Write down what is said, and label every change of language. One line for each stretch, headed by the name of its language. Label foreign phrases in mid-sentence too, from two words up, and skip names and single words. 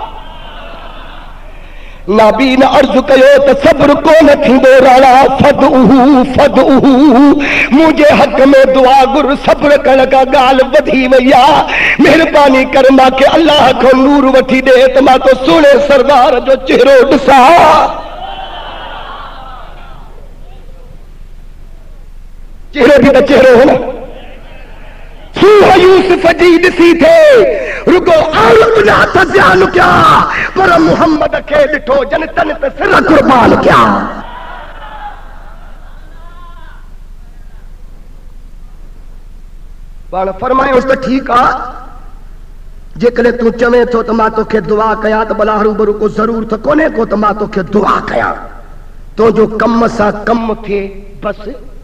Sindhi: नाबी न अर्ज़ कयो त सब्र कोन थींदो राणा, फदउहू मुंहिंजे हक़ में दुआ घुर, सब्र करण खां ॻाल्हि वधी वई आहे। महिरबानी कर मूंखे अल्लाह खां नूर वठी ॾे त मां तो सुहिणे सरदार जो चेहरो ॾिसां। चेहरो भी तो चेहरो हो ना, यूसुफ जी ॾिसी थे रुगो आलम जा त ध्यान क्या, पर मुहम्मद खे ॾिठो जनतन ते सिर कुर्बान क्या। पाण फरमायोसि त ठीकु आहे, जेकॾहिं तूं चवे थो त मां तोखे दुआ कयां त भला हरूभरू को ज़रूरत कोन्हे को त मां तोखे दुआ कयां, तुंहिंजो कम सां कम थिए बसि।